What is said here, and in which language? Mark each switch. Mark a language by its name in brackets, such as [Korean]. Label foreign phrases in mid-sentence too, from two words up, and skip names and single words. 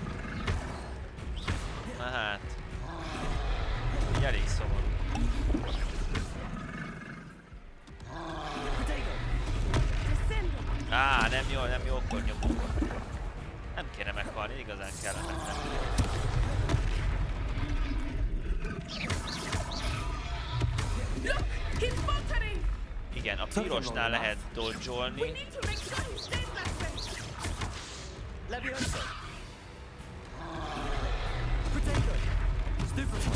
[Hungarian] Na hát. Elég szomorú. Á, nem jó, akkor nyomom. Nem kéne meghalni, igazán kellemetlen. [English] Look! He's faltering! [Hungarian] Igen, a pirosnál lehet dodge-olni. [English] We need to make sure he stays that way. Levioso. Protego. Stupefy.